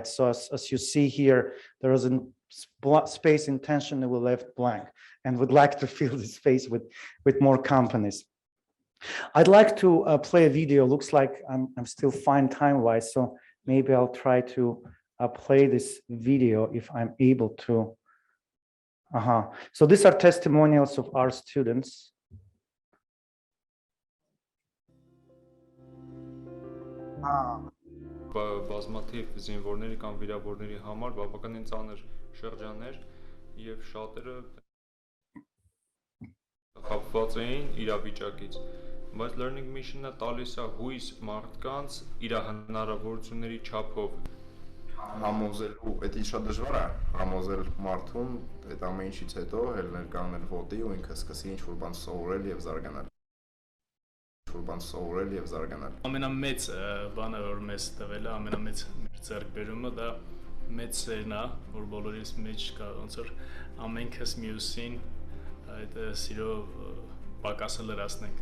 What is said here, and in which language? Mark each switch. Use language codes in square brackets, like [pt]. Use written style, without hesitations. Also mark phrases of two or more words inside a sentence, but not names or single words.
[en] So as you see here, there is a space intentionally left blank, and would like to fill this space with more companies. I'd like to play a video. Looks like I'm still fine time-wise, so maybe I'll try to play this video if I'm able to. So these are testimonials of our students. [hy] Բազմաթիվ զինվորների կամ վիրավորների համար բավականին ծանր շրջաններ եւ շատերը խապված էին իրավիճակից, բայց [en] learning mission- [hy] ը տալիս է հույս մարդկանց իր հնարավորությունների չափով համոզելու, դա շատ դժվար է համոզել մարդուն այդ ամեն ինչից հետո հել ներկանել ոտի ու ինքը սկսի ինչ-որ բան սովորել եւ զարգանալ։ Ամենամեծ բանը, որ մեզ տվել է, ամենամեծ մեր ձեռքբերումը դա մեծ սերն է, որ բոլորիս մեջ կա, ոնց որ ամենքս մյուսին այդ սիրո պակասը լրացնենք։